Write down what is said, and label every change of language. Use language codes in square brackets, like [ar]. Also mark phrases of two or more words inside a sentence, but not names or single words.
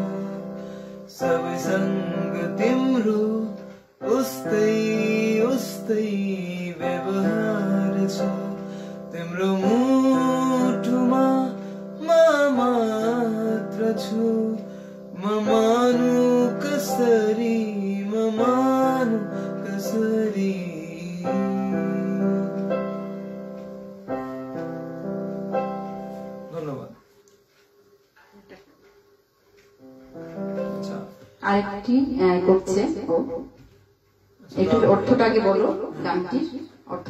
[ne] सबैसँग तिम्रो उस्तै उस्तै व्यवहार छ तिम्रो मुटुमा म मात्र छु म मानु कसरी म मानु कसरी ধন্যবাদ [bn] আরেকটি করছে ও একটু অর্থটা আগে বলো গানটির অর্থটা